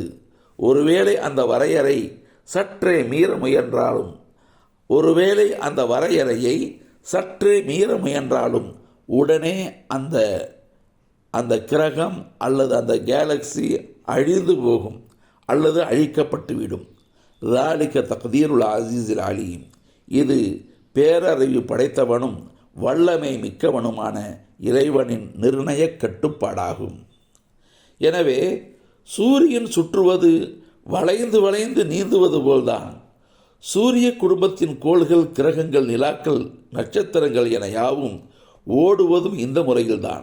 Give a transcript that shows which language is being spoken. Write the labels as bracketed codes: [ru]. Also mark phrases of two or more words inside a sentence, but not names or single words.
[ta] ஒருவேளை அந்த வரையறை சற்றே மீற முயன்றாலும் உடனே அந்த கிரகம் அல்லது அந்த கேலக்சி அழிந்து போகும் அல்லது அழிக்கப்பட்டுவிடும். [ar] ذَلِكَ تَقْدِيرُ الْعَزِيزِ الْعَلِيمِ. [ta] இது பேரறிவு படைத்தவனும் வல்லமை மிக்கவனுமான இறைவனின் நிர்ணய கட்டுப்பாடாகும். எனவே சூரியன் சுற்றுவது வளைந்து வளைந்து நீந்துவது போல்தான் சூரிய குடும்பத்தின் கோள்கள், கிரகங்கள், நிலாக்கள், நட்சத்திரங்கள் என யாவும் ஓடுவதும் இந்த முறையில்தான்.